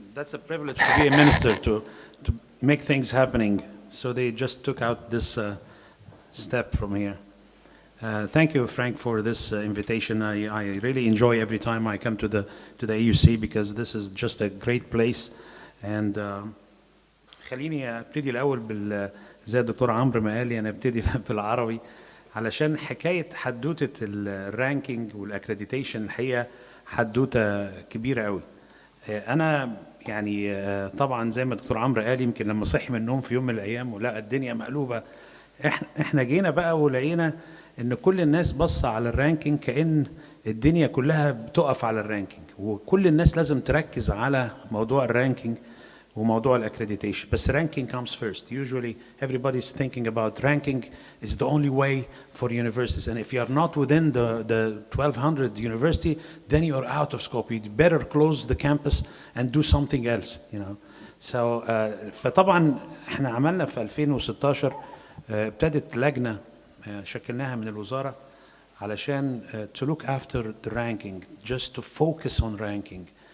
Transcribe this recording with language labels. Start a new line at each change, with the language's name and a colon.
English: That's a privilege to be a minister, to make things happening. So they just took out this step from here. Thank you, Frank, for this invitation. I really enjoy every time I come to the AUC because this is just a great place.
Arabic: And خليني ابتدي الاول زي الدكتور عمرو ما قال لي انا ابتدي بالعربي علشان حكاية حدوتة الرانكينج والاكريديتيشن الحقيقة حدوتة كبيرة قوي. أنا يعني طبعا زي ما الدكتور عمرو قال، يمكن لما صحي من النوم في يوم من الأيام ولقى الدنيا مقلوبة، احنا جينا بقى ولقينا إن كل الناس بص على الرانكينج كأن الدنيا كلها بتقف على الرانكينج، وكل الناس لازم تركز على موضوع الرانكينج وموضوع الاكريديتيشن.
English: بس ranking comes first. Usually everybody is thinking about ranking is the only way for universities, and if you are not within the 1200 university, then you are out of scope. You better close the campus and do something else, you know. So
Arabic: فطبعا احنا عملنا في 2016 ابتدت لجنة شكلناها من الوزارة علشان
English: to look after the ranking, just to focus on ranking.